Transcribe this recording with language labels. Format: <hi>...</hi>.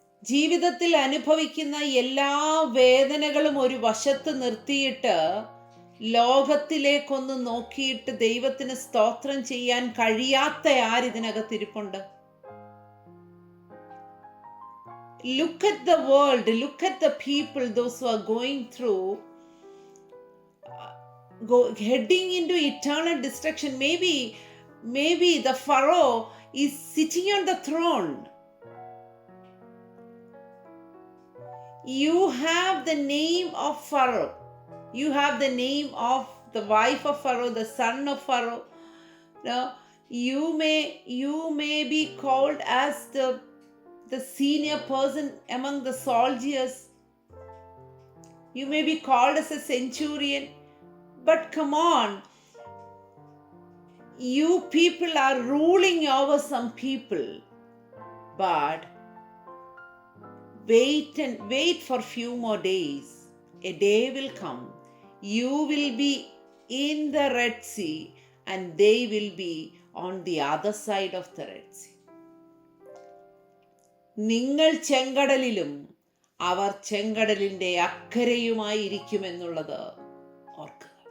<ml>ജീവിതത്തിൽ അനുഭവിക്കുന്ന എല്ലാ വേദനകളും ഒരു വശത്ത് നിർത്തിയിട്ട് ലോകത്തിലേക്കൊന്ന് നോക്കിയിട്ട് ദൈവത്തിന് സ്തോത്രം ചെയ്യാൻ കഴിയാത്ത ആരിതിനകത്തിരിപ്പുണ്ട്?</ml> <en>Look at the world, look at the people, those who are going through, heading into eternal destruction. Maybe the Pharaoh is sitting on the throne. You have the name of Pharaoh. You have the name of the wife of Pharaoh, the son of Pharaoh. Now, you may be called as the senior person among the soldiers. You may be called as a centurion. But come on, you people are ruling over some people. But wait for few more days. A day will come. You will be in the Red Sea and they will be on the other side of the Red Sea.</en> <ml>നിങ്ങൾ ചെങ്കടലിലും അവർ ചെങ്കടലിന്റെ അക്കരയുമായി ഇരിക്കുമെന്നുള്ളത് ഓർക്കുക.</ml>